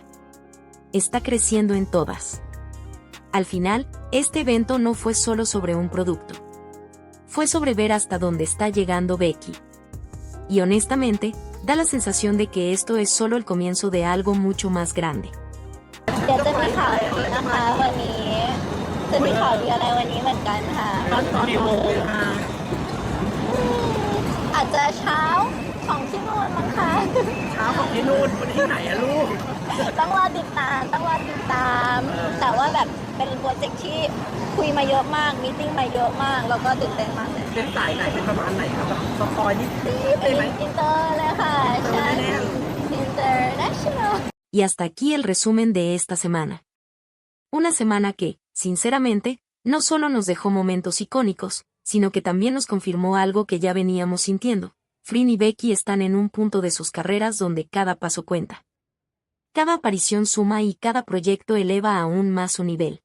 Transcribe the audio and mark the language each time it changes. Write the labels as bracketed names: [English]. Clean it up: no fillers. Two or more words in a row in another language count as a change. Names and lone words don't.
[Spanish] Está creciendo en todas. Al final, este evento no fue solo sobre un producto. Fue sobre ver hasta dónde está llegando Becky. Y honestamente, da la sensación de que esto es solo el comienzo de algo mucho más grande. [Thai] เดี๋ยวจะมีข่าวดีนะคะวันนี้จะมีข่าวดีอะไรวันนี้เหมือนกันค่ะอาจจะเช้าของที่นู่นมั้งคะเช้าของที่นู่นที่ไหนอะลูกต้องรอติดตามแต่ว่าแบบเป็นโปรเจกต์ที่คุยมาเยอะมากมีตติ้งมาเยอะมากแล้วก็ตื่นเต้นมากเลย เป็นสายไหนเป็นประมาณไหนครับแบบสปอยนิดได้ไหม อินเตอร์เลยค่ะใช่ แน่ international [Spanish] Y hasta aquí el resumen de esta semana. Una semana que, sinceramente, no solo nos dejó momentos icónicos, sino que también nos confirmó algo que ya veníamos sintiendo. Flynn y Becky están en un punto de sus carreras donde cada paso cuenta. Cada aparición suma y cada proyecto eleva aún más su nivel.